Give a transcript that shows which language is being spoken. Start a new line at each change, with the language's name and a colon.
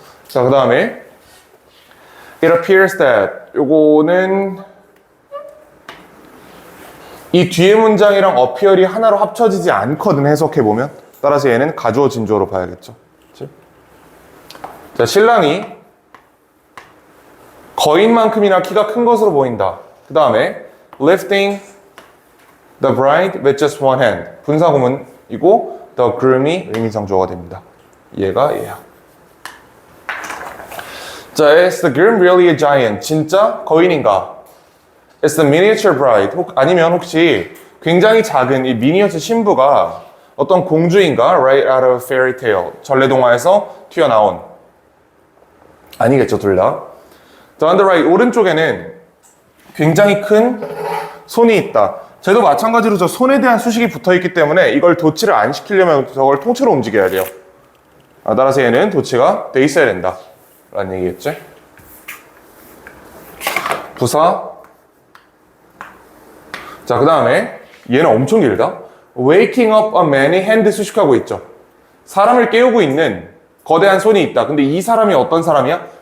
Korean: 자, 그 다음에
English: it appears that
Korean: 요거는 이 뒤에 문장이랑 appear이 하나로 합쳐지지 않거든, 해석해보면. 따라서 얘는 가주어 진주어로 봐야겠죠. 그치? 자, 신랑이 거인만큼이나 키가 큰 것으로 보인다.
English: 그 다음에 lifting the bride with just one hand.
Korean: 분사구문이고
English: the groom
Korean: 이 의미상 주어가 됩니다. 얘가 얘야.
English: 자, is the groom really a giant?
Korean: 진짜 거인인가?
English: Is the miniature bride?
Korean: 아니면 혹시 굉장히 작은 이 미니어처 신부가 어떤 공주인가?
English: Right out of fairy tale.
Korean: 전래동화에서 튀어나온. 아니겠죠, 둘 다. 자,
English: on the right,
Korean: 오른쪽에는 굉장히 큰 손이 있다. 쟤도 마찬가지로 저 손에 대한 수식이 붙어있기 때문에 이걸 도치를 안 시키려면 저걸 통째로 움직여야 돼요. 따라서 얘는 도치가 돼 있어야 된다. 라는 얘기겠지? 부사. 자, 그 다음에 얘는 엄청 길다.
English: Waking up a man이 hand
Korean: 수식하고 있죠. 사람을 깨우고 있는 거대한 손이 있다. 근데 이 사람이 어떤 사람이야?